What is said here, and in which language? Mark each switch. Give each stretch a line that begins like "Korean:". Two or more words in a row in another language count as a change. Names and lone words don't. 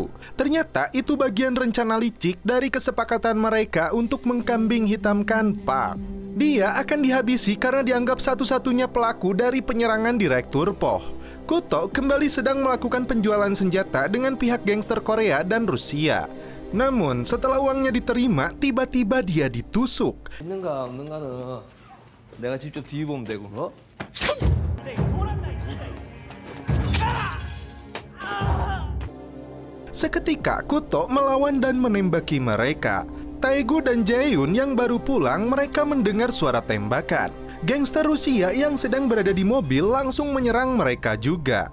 Indonesian: Ternyata itu bagian rencana licik dari kesepakatan mereka untuk mengkambing hitamkan Park. Dia akan dihabisi karena dianggap satu-satunya pelaku dari penyerangan Direktur Po. Kuto kembali sedang melakukan penjualan senjata dengan pihak gangster Korea dan Rusia. Namun setelah uangnya diterima, tiba-tiba dia ditusuk.
Korean: 내가 직접 뒤에 보면 되고.
Indonesian: Seketika Kuto melawan dan menembaki mereka. Taegu dan Jae-yoon yang baru pulang, mereka mendengar suara tembakan. Gangster Rusia yang sedang berada di mobil langsung menyerang mereka juga.